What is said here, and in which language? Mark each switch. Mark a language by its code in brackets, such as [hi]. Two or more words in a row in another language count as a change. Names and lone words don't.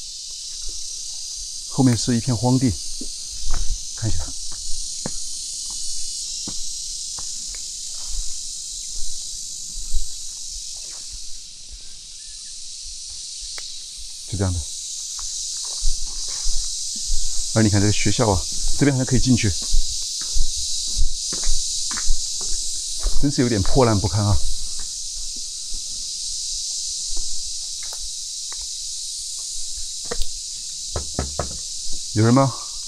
[zh] 後面是一片荒地，看一下。就這樣的，而你看這個學校啊，這邊還可以進去，真是有點破爛不堪啊。有人嗎？